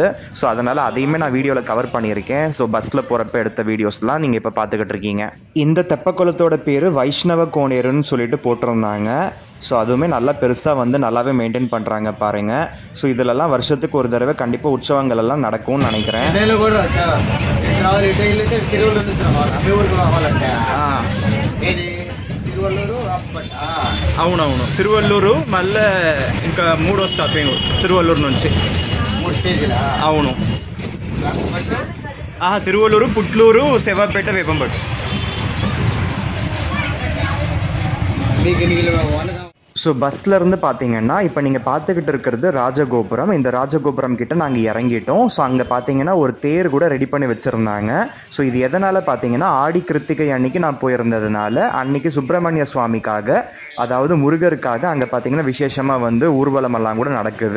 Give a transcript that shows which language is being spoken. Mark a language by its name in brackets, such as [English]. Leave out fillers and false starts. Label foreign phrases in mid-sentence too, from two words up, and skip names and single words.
[Tamil] ஸோ அதனால் அதையுமே நான் வீடியோவில் கவர் பண்ணியிருக்கேன். ஸோ பஸ்ஸில் போகிறப்ப எடுத்த வீடியோஸ்லாம் நீங்கள் இப்போ பார்த்துக்கிட்டு இருக்கீங்க. இந்த தெப்ப குளத்தோட பேர் வைஷ்ணவ கோனேருன்னு சொல்லிட்டு போட்டிருந்தாங்க. ஸோ அதுவுமே நல்லா பெருசாக வந்து நல்லாவே மெயின்டைன் பண்ணுறாங்க பாருங்கள். ஸோ இதிலெல்லாம் வருஷத்துக்கு ஒரு தடவை கண்டிப்பாக உற்சவங்கள் எல்லாம் நடக்கும்னு நினைக்கிறேன். [Telugu] అవునవును తిరువల్లూరు మళ్ళీ ఇంకా 3వ స్టాపింగ్ తిరువల్లూరు నుంచి 3 స్టేజ్లా. అవును, తిరువల్లూరు, పుట్లూరు, సేవాపేట, వేపంపట్టు. [Tamil] ஸோ பஸ்ஸில் பார்த்தீங்கன்னா இப்போ நீங்கள் பார்த்துக்கிட்டு இருக்கிறது ராஜகோபுரம். இந்த ராஜகோபுரம் கிட்ட நாங்கள் இறங்கிட்டோம். ஸோ அங்கே பார்த்தீங்கன்னா ஒரு தேர் கூட ரெடி பண்ணி வச்சுருந்தாங்க. ஸோ இது எதனால் பார்த்தீங்கன்னா ஆடி கிருத்திகை அன்னைக்கு நான் போயிருந்ததுனால அன்றைக்கி சுப்பிரமணிய சுவாமிக்காக, அதாவது முருகருக்காக அங்கே பார்த்தீங்கன்னா விசேஷமாக வந்து ஊர்வலமெல்லாம் கூட நடக்குது.